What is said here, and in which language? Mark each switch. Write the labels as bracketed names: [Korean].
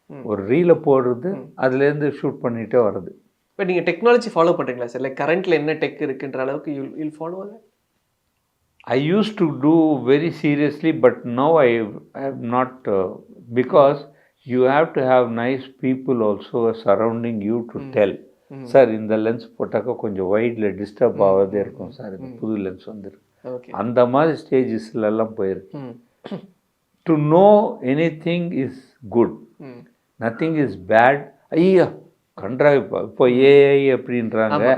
[Tamil] ஒரு ரீலை போடுறது அதுலேருந்து ஷூட் பண்ணிகிட்டே வர்றது. பட் நீங்கள் டெக்னாலஜி ஃபாலோ பண்ணுறீங்களா சார்? லைக் கரண்ட்டில் என்ன டெக் இருக்குன்ற அளவுக்கு யூல் ஃபாலோ அது? [English] I used to do very seriously, but now I have not, because you have to have nice people also surrounding you to tell. [Tamil] Sir இந்த lens போட்டாக்கா கொஞ்சம் வைடில் disturb ஆகாதே இருக்கும் sir, இந்த புது லென்ஸ் வந்துருக்கு. ஓகே. அந்த மாதிரி ஸ்டேஜஸ்லாம் போயிருக்கு. ம். [English] To know anything is good, ம். Nothing is bad. [Tamil] ஐயா கன்றாவிப்பா இப்போ ஏஐ அப்படின்றாங்க.